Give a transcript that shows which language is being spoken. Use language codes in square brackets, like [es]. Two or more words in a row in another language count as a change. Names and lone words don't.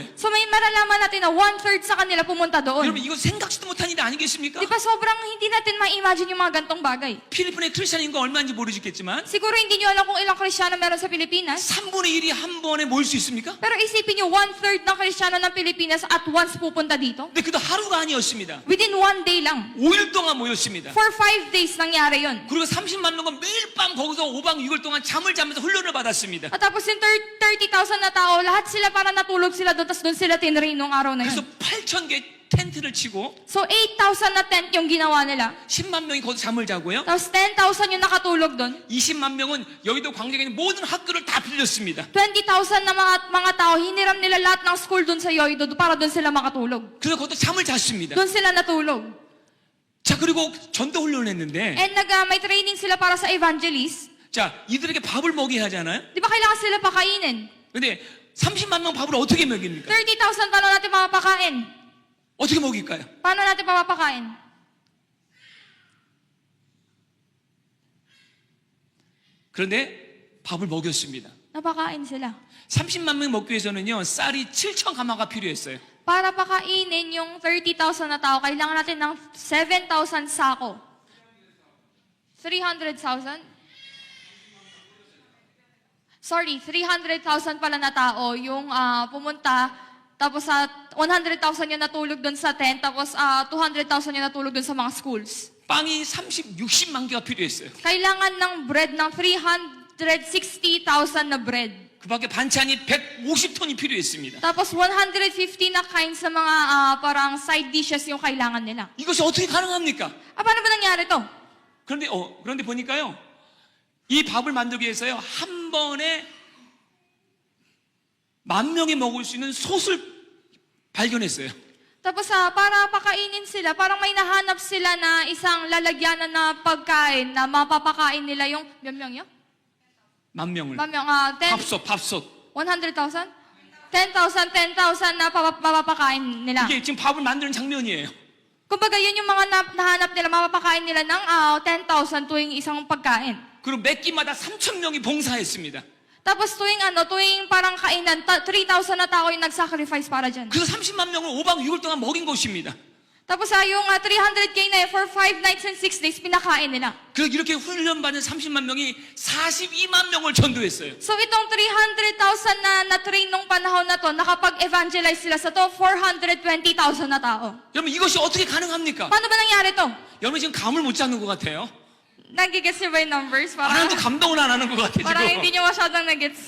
[tl] So may maralaman natin na 1/3 sa kanila pumunta doon. [ko] 여러분 이거 생각지도 못한 일 아니겠습니까? [tl] Di ba sobrang hindi natin ma-imagine yung mga gantong bagay? [ko] 필리핀의 크리스찬 인구가 얼마인지 모르겠지만 [tl] Siguro hindi nyo alam kung ilang Kristiyano meron sa Pilipinas. [ko] 3분의 1이 한 번에 모일 수 있습니까? [tl] Pero isipin nyo, 1/3 ng Kristiyano ng Pilipinas [en] at once [tl] pupunta dito. [ko] 근데 그도 하루가 아니었습니다. [en] Within 1 day lang. [ko] 5일 동안 모였습니다. [en] For 5 days [tl] nangyari yun. [ko] 그리고 30만 명은 매일 밤 거기서 5박 6일 동안 잠을 자면서 훈련을 받았습니다. [tl] At tapos yung 30,000 na tao, lahat sila para natulog sila doon, tapos doon sila tinrain nung araw na [ko] 그래서 [tl] yun. [ko] 8,000개 텐트를 치고 [tl] So 8,000 na tent yung ginawa nila. [ko] 10만 명이 거기서 잠을 자고요. [tl] Tapos 10,000 yung nakatulog doon. [ko] 20만 명은 여의도 광장에 있는 모든 학교를 다 빌렸습니다. [tl] 20,000 na mga tao, hiniram nila lahat ng school doon sa Yoido para doon sila makatulog. [ko] 그래서 거기서 잠을 잤습니다. [tl] Doon sila natulog. [ko] 자, 그리고 전도 훈련을 했는데 [tl] And may training sila para sa evangelist. [ko] 자, 이들에게 밥을 먹여야 하잖아요. [tl] Di ba kailangan sila pakainin? [ko] 근데 30만 명 밥을 어떻게 먹입니까? [tl] 30,000, paano natin mapapakain? [ko] 어떻게 먹일까요? [tl] Paano natin mapapakain? [ko] 그런데 밥을 먹였습니다. [tl] Napakain sila. [ko] 30만 명 먹기 위해서는요, 쌀이 7,000 가마가 필요했어요. [tl] Para pakainin yung 30,000 na tao, kailangan natin ng 7,000 sako. 300,000? Sorry, 300,000 pala na tao yung pumunta, tapos 100,000 yung natulog doon sa tent, tapos 200,000 yung natulog doon sa mga schools. [ko] 빵이 60만 개가 필요했어요. [tl] Kailangan ng bread ng 360,000 na bread. [ko] 그 밖에 반찬이 150톤이 필요했습니다. [tl] Tapos 150 na kinds sa mga parang side dishes yung kailangan nila. [ko] 이것이 어떻게 가능합니까? [tl] Paano ba nangyari to? [ko] 그런데 보니까요, 이 밥을 만들기 위해서요, 한 번에 10,000명이 먹을 수 있는 솥을 발견했어요. [tl] Tapos para pakainin sila, parang may nahanap sila na isang lalagyanan na pagkain na mapapakain nila yung, [ko] 몇 명이요? 10,000명을. 10, 밥솥. [tl] 100,000? 10,000 na mapapakain nila. [ko] 이게 지금 밥을 만드는 장면이에요. [tl] Kumbaga yun yung mga nahanap nila, mapapakain nila ng 10,000 tuwing isang pagkain. [ko] 그리고 몇 끼마다 3,000명이 봉사했습니다. [tl] Tapos tuwing parang kainan, 3,000 na tao yung nag-sacrifice para dyan. [ko] 그래서 30만 명을 5박 6일 동안 먹인 것입니다. [tl] Tapos yung 300K na [en] for 5 nights and 6 days, [tl] pinakain nila. [ko] 그래서 이렇게 훈련받은 30만 명이 42만 명을 전도했어요. [tl] So itong 300,000 na train nung panahon na to, nakapag-evangelize sila sa to, 420,000 na tao. [ko] 여러분 이것이 어떻게 가능합니까? [tl] Paano ba nangyari to? [ko] 여러분 지금 감을 못 잡는 것 같아요. [tl] Nagigets niyo ba yung numbers? [ko] 하나도 감동을 안 하는 것 같아요 [tl] Parang hindi [ko] 지금. [tl] niyo masyadong nagets.